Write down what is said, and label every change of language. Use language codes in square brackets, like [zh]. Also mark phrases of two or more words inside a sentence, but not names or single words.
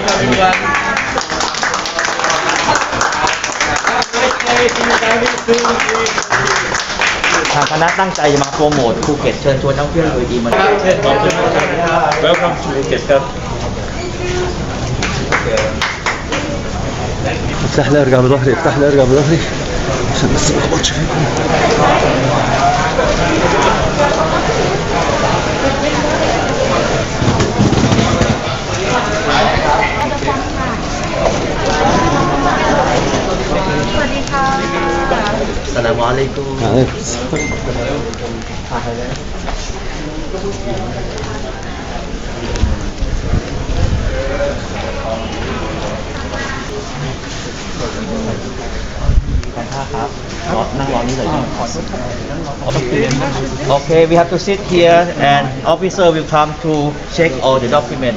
[th] ทางคณะตั้งใจจะมาโปรโมทภูเก็ตเชิญชวนนักท่องเที่ยว UAE มา [en] Welcome to Phuket ครับ [ar] افتح لي ارجع بظهري، افتح لي ارجع بظهري عشان بس ما اخبطش فيكم. السلام عليكم. عليكم السلام. [en] Okay, we have to sit here and officer will come to check all the document.